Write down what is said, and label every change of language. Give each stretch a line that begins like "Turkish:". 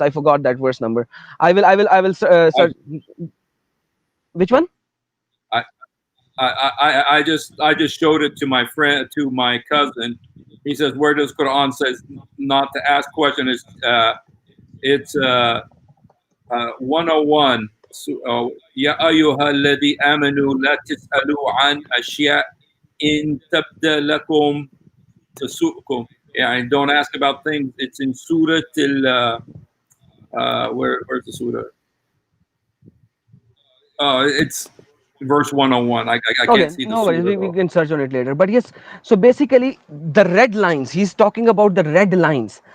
English: I forgot that verse number. I will I, search. Which one? I I just showed it to my friend, to my cousin. He says, "Where does Quran says not to ask questions?" It's 101.
Arabic: يا أيها الذي آمنوا لا تسألوا عن أشياء إن تبدأ لكم تسؤكم.
English: Yeah, and don't ask about things. It's in Surah till where's the Surah? Oh, it's verse 101. I can't Okay, see the no worries. Surah We though. can search on it later. But yes, so basically, the red lines, he's talking about the red lines.